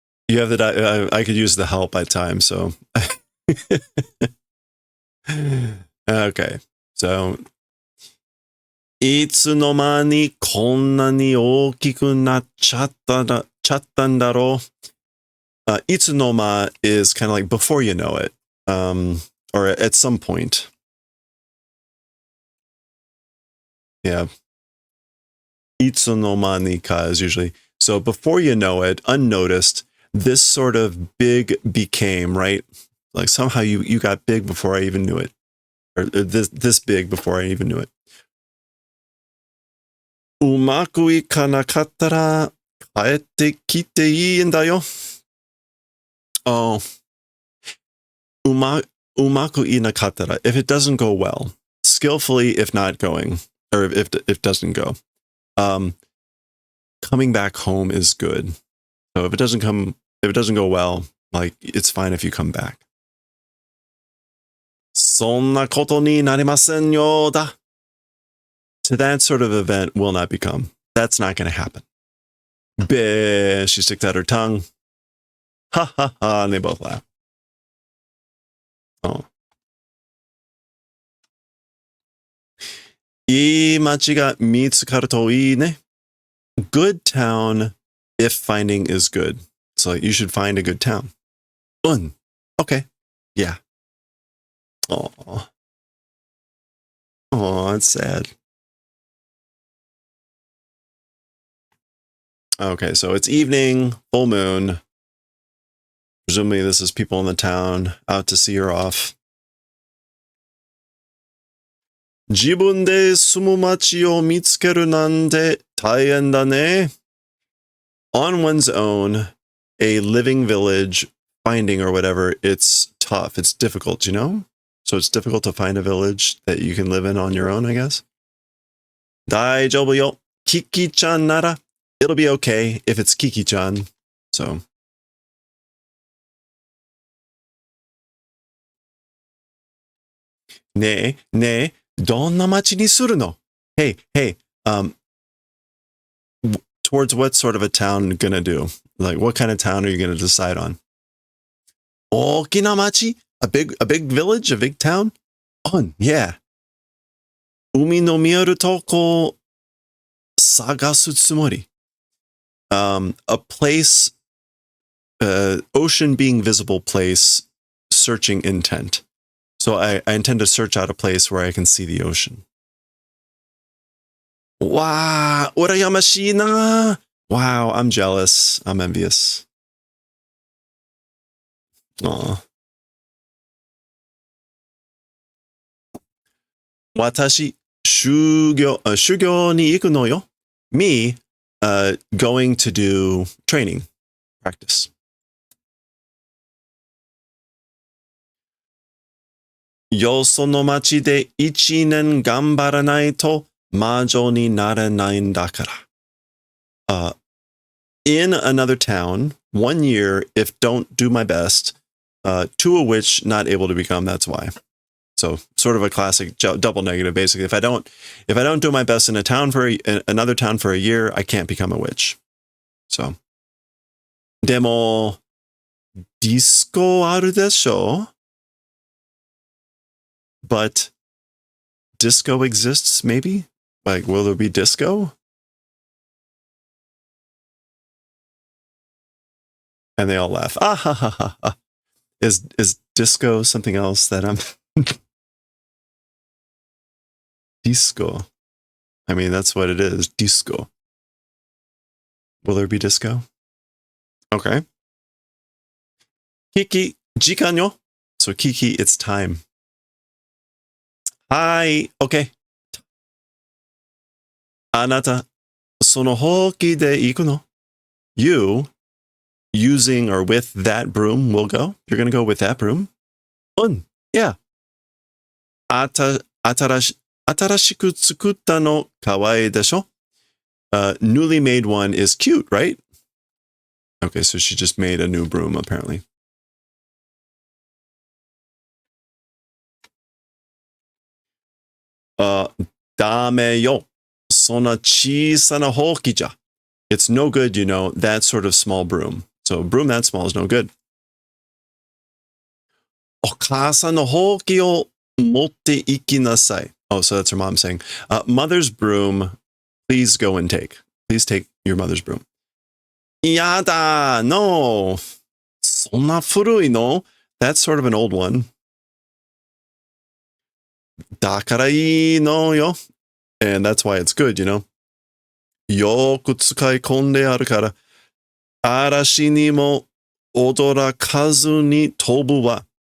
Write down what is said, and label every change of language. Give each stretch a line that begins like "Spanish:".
English: You have the I could use the help at times, so okay.
Japanese: So いつの間にこんなに大きくなっちゃったんだろう。いつの間
English: is kind of like before you know it, or at some point. Yeah.
Japanese: いつの間にか
English: is usually so before you know it, unnoticed. This sort of big became, right? Like somehow you got big before I even knew it, or this big before I even knew it.
Japanese: うまくいかなかったら帰ってきていいんだよ。
English: Oh,
Japanese: うまくいなかったら
English: if it doesn't go well, skillfully if not going, or if it doesn't go. Coming back home is good. So if it doesn't go well, like it's fine if you come back.
Japanese: そんなことになりませんよだ。
English: To that sort of event will not become. That's not going to happen. Bleh, she sticks out her tongue. Ha ha ha, and they both laugh. Oh.
Japanese: いい街が見つかるといいね。
English: Good town if finding is good. So you should find a good town. Okay. Yeah. Oh, that's sad. Okay, so it's evening, full moon. Presumably this is people in the town out to see her off.
Japanese: 自分で住む街を見つけるなんて大変だね。
English: On one's own, a living village, finding or whatever, it's tough. It's difficult, you know? So it's difficult to find a village that you can live in on your own, I guess.
Japanese: 大丈夫よ。Kiki-chan nara.
English: It'll be okay if it's Kiki-chan. So.
Japanese: ねえ、どんな街にするの?
English: Hey, towards what sort of a town gonna do? Like, what kind of town are you gonna decide on?
Japanese: 大きな街?
English: A big village? A big town? Yeah.
Japanese: 海の見えるとこ探すつもり.
English: A place, ocean being visible place, searching intent. So I intend to search out a place where I can see the ocean. Wow,
Japanese: urayamashi na.
English: Wow, I'm jealous. I'm envious. Aw.
Japanese: 私、修行に行くのよ。
English: Me, going to do training, practice.
Japanese: よその町で一年頑張らないと魔女になれないんだから。
English: In another town, 1 year, if don't do my best, to a witch not able to become, that's why. So sort of a classic double negative, basically. If I don't do my best in a town for another town for a year, I can't become a witch. So.
Japanese: でも、ディスコあるでしょ?
English: But disco exists, maybe? Like, will there be disco? And they all laugh. Ah ha ha ha ha. Is disco something else that I'm disco? I mean, that's what it is. Disco. Will there be disco? Okay. Kiki,
Japanese: 時間よ.
English: So Kiki, it's time. Hi. Okay.
Japanese: あなた、そのほうきで行くの?
English: You, using or with that broom, will go? You're going to go with that broom? Yeah.
Japanese: 新しく作ったのかわいいでしょ?
English: Newly made one is cute, right? Okay, so she just made a new broom, apparently.
Japanese: ダメよ。そんな小さなほうきじゃ.
English: It's no good, you know, that sort of small broom. So a broom that small is no good.
Japanese: お母さんのほうきを持って行きなさい.
English: Oh, so that's her mom saying, mother's broom, please go and take. Please take your mother's broom.
Japanese: やだ,
English: no.
Japanese: そんな古いの?
English: That's sort of an old one.
Japanese: だからいいのよ.
English: And that's why it's good, you know.
Japanese: よく使い込んであるから、嵐にも驚かずに飛ぶわ.